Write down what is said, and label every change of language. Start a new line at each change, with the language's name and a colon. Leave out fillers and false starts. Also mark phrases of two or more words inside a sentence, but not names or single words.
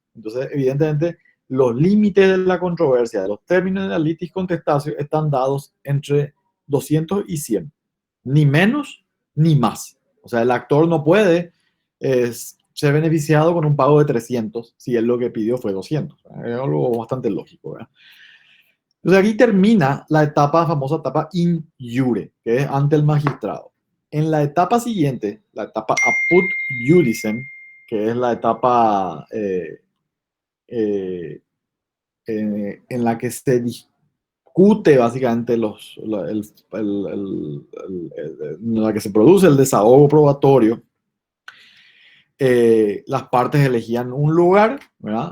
Spanish: Entonces, evidentemente, los límites de la controversia, de los términos de la
Latin: litis contestatio,
Spanish: están dados entre 200 y 100, ni menos ni más. O sea, el actor no puede ser beneficiado con un pago de 300 si él lo que pidió fue 200. Es algo bastante lógico, ¿verdad? Entonces aquí termina la etapa, famosa etapa
Latin: in iure,
Spanish: que es ante el magistrado. En la etapa siguiente, la etapa
Latin: apud iudicem,
Spanish: que es la etapa eh, en la que se discute básicamente en la que se produce el desahogo probatorio, las partes elegían un lugar, ¿verdad?